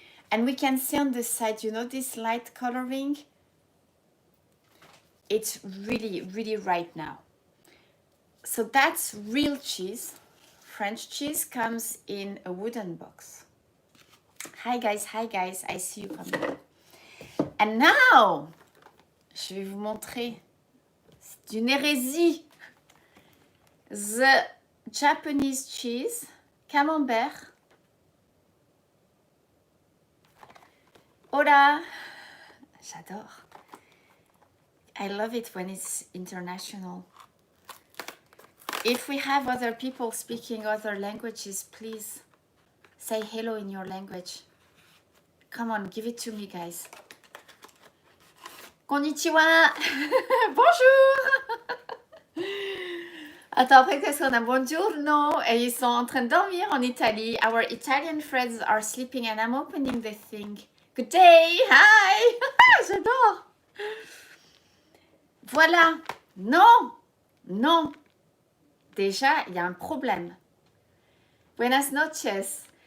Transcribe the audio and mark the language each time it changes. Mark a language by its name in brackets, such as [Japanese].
[English] And we can see on the side, you know, this light coloring? It's really, really ripe now. So that's real cheese. French cheese comes in a wooden box. Hi guys, I see you coming. And now, [French] je vais vous montrer, c'est une hérésie. [English] The Japanese cheese, camembert. Hola! J'adore. I love it when it's international. If we have other people speaking other languages, please say hello in your language. Come on, give it to me, guys. [French] Konnichiwa! Bonjour! Attends, après, qu'est-ce qu'on a? Buongiorno! Et ils sont en train de dormir en Italie. [English] Our Italian friends are sleeping and I'm opening the thing. Good day! Hi! [French] J'adore! Voilà! Non! Non! Déjà, il y a un problème. [Spanish] Buenas noches.